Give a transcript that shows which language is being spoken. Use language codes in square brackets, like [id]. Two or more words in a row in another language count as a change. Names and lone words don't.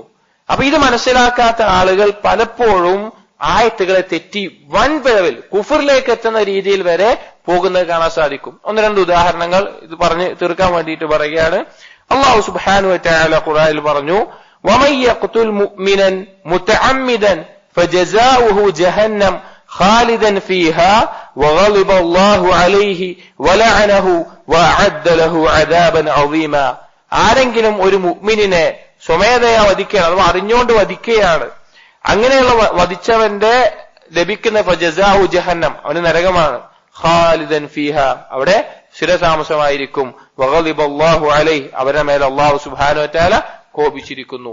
[ml] അപ്പൊ ഇത് മനസ്സിലാക്കാത്ത ആളുകൾ പലപ്പോഴും ആയത്തുകളെ തെറ്റി വൻ പിഴവിൽ കുഫറിലേക്ക് എത്തുന്ന രീതിയിൽ വരെ പോകുന്നത് കാണാൻ സാധിക്കും. 1-2 ഉദാഹരണങ്ങൾ ഇത് പറഞ്ഞ് തീർക്കാൻ വേണ്ടിയിട്ട് പറയുകയാണ്. [ar] الله سبحانه وتعالى [ml] ഖുർആനിൽ പറഞ്ഞു, [ar] ومن يقتل مؤمنا متعمدا فجزاؤه جهنم خالدا فيها وغضب الله عليه ولعنه وأعد له عذابا عظيما. [ml] ആരെങ്കിലും ഒരു മുഅ്മിനിനെ സ്വമേധയാ വധിക്കുകയാണ്, അഥവാ അറിഞ്ഞുകൊണ്ട് വധിക്കുകയാണ്, അങ്ങനെയുള്ള വധിച്ചവന്റെ ലഭിക്കുന്ന [ar] فجزاؤه جهنم, [ml] അവന് നരകമാണ്. [ar] خالدا فيها, [ml] അവിടെ സ്ഥിരതാമസമായിരിക്കും. [ar] وغضب الله عليه, [ml] അവരുടെ മേൽ അല്ലാഹു [ar] سبحانه وتعالى [ml] കോപിച്ചിരിക്കുന്നു.